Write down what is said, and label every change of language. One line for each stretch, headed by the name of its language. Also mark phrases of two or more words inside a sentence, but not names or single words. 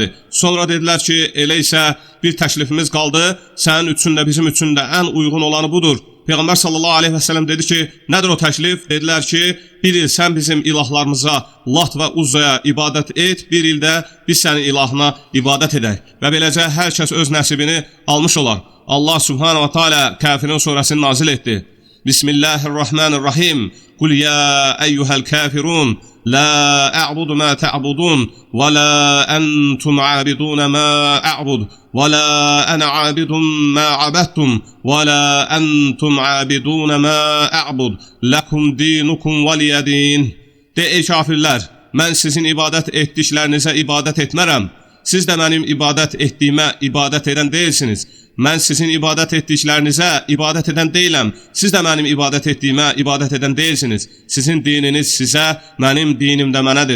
Azerbaijani: Sonra dedilər ki, elə isə bir təklifimiz qaldı, sənin üçün də bizim üçün də ən uyğun olanı budur. Peyğəmbər
Arabic: صلى الله عليه وسلم
Azerbaijani: dedi ki, nədir o təklif? Dedilər ki, bir il sən bizim ilahlarımıza, Lat və Uzzaya ibadət et, bir ildə biz sənin ilahına ibadət edək. Və beləcə hər kəs öz nəsibini almış olar. Allah
Arabic: سبحانه وتعالى
Azerbaijani: Kafirin surəsini nazil etdi.
Arabic: بسم الله الرحمن الرحيم. قل يا أيها الكافرون. لا أعبد ما تعبدون ولا أنتم عابدون ما أعبد ولا أنا عابد ما عبدتم ولا أنتم عابدون ما أعبد لكم دينكم ولي دين.
Azerbaijani: De ey kafirlər, mən sizin ibadət etdiklərinizə ibadət etmərəm. Siz də mənim ibadət etdiyimə ibadət edən deyilsiniz. Mən sizin ibadət etdiklərinizə ibadət edən deyiləm. Siz də mənim ibadət etdiyimə ibadət edən deyilsiniz. Sizin dininiz sizə, mənim dinim də mənədir.